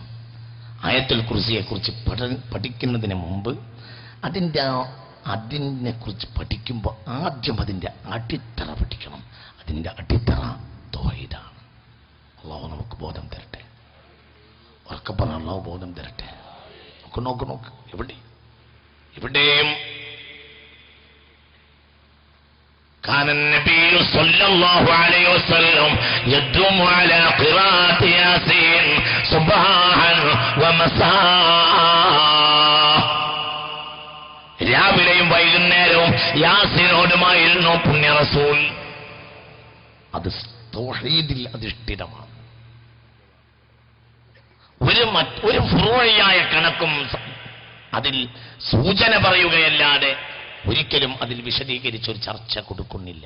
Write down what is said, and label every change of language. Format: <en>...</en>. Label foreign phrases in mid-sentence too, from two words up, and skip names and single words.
<ml>ആയത്തുൽ കുർസിയെ കുറിച്ച് പഠിക്കുന്നതിന് മുമ്പ് അതിനെ കുറിച്ച് പഠിക്കുമ്പോൾ ആദ്യം അതിന്റെ അടിത്തറ പഠിക്കണം. അതിന്റെ അടിത്തറ തൗഹീദാണ്. അല്ലാഹു നമുക്ക് ബോധം തരട്ടെ. ഉറക്കെ പറഞ്ഞ അല്ലാഹു ബോധം തരട്ടെ. നോക്ക് എവിടെയും</ml> <ar>كان النبي صلى الله عليه وسلم يدوم على قراءة ياسين صباحا ومساء.</ar> <ml>രാവിലെയും വൈകുന്നേരവും യാസീനോടുമായിരുന്നു പുണ്യ റസൂൽ. അത് തൗഹീദിൽ അധിഷ്ഠിതമാണ്. ഒരു ഫുറൂഇയായ കണക്കും അതിൽ സൂചന പറയുകയല്ലാതെ ഒരിക്കലും അതിൽ വിശദീകരിച്ചൊരു ചർച്ച കൊടുക്കുന്നില്ല.</ml>